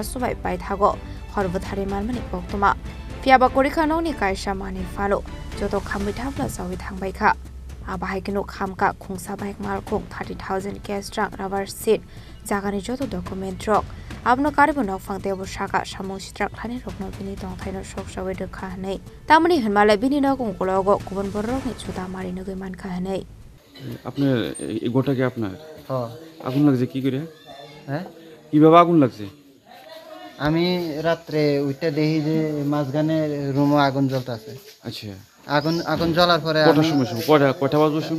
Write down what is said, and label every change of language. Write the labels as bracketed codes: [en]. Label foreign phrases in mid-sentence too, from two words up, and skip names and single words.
[trp] सुबाय बाय थागो हरबथारि मानमानि बक्तमा फियाबा करिखा नगनि कायसा मानि फालो जतो खामै थाब्ला जावि थांबायखा आबाहायकेनो खामका खुंसा बाइक मालखुं 30,000 कैश ट्राक रबार सीट जागानि जतो डकुमेन्ट रक आबनो कारिबो नफां देबो साका सामुं सिट्राक थाने रकनो बिनि दं थाइनो सकसावे दोखा हनै तामनि हनमाले बिनि नगं गलागो गुबुन बररकनि छुदा मारि नगै मानखा हनै [bn] আপনার এই গোটা কি আপনার হ্যাঁ আগুন লাগছে কি করে হ্যাঁ কিভাবে আগুন লাগছে আমি রাত্রে উঠে দেখি যে মাঝখানে রুমে আগুন জ্বলতেছে আচ্ছা আগুন আগুন জ্বলার পরে কটার সময় কয়টা বাজে সময়